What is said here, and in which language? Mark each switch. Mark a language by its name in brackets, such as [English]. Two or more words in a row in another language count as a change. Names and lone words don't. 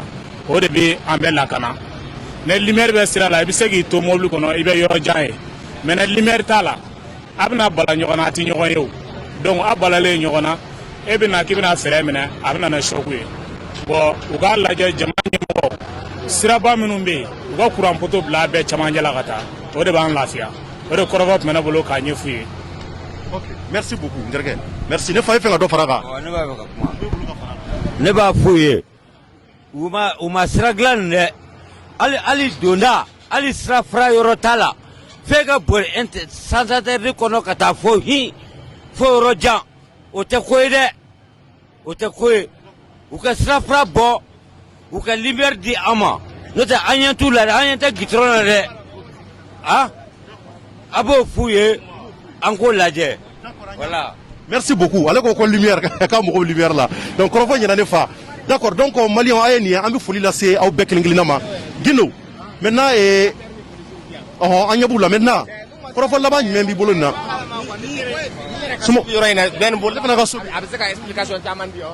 [Bambara] o de bɛ an bɛɛ lakana ni lumière bɛ sira la i bɛ se k'i to mobili kɔnɔ i bɛ yɔrɔ jan ye mais ni lumière t'a la a bɛna bala ɲɔgɔn na a tɛ ɲɔgɔn ye o donc a balalen ɲɔgɔn na e bɛna k'i bɛna fɛɛrɛ minɛ a bɛna ni choc ye bon u k'a lajɛ jamana ɲɛmɔgɔw siraba minnu bɛ yen u ka courant poto bila a bɛɛ camancɛ la ka taa o de b'an lafiya o de kɔrɔfɔ tun bɛ ne bolo k'a ɲɛf'u ye. [French] ok merci beaucoup [Bambara] n terikɛ merci ne fa ye fɛn ka dɔ fara a kan. ne b'a fɛ ka kuma ne b'a f'u ye u ma sira dilan nin dɛ hali donda hali sira fara yɔrɔ t'a la f'e ka boli [French] sans interdit [Bambara] kɔnɔ ka taa fo yɔrɔ jan o tɛ ko ye dɛ o tɛ ko ye u ka sirafara bɔ u ka lumière di an ma n'o tɛ an ɲɛ t'u la dɛ an ɲɛ tɛ gitɔrɔn na dɛ a b'o f'u ye an k'o lajɛ voilà. [French] Merci beaucoup. [Bambara] Ale ko lumière ka mo lumière la. Donc korofo ɲɛna ne fa. D'accord. Donc Malien aye ni an bi foli la se aw bɛɛ kelen-kelenna ma. Gino. Maintenant an ɲɛ b'u la maintenant. Korofo laban jumɛn b'i bolo nin na? Sumo yɔrɔ in na bɛɛ ni bolo ne fana ka so a bɛ se ka explication caman di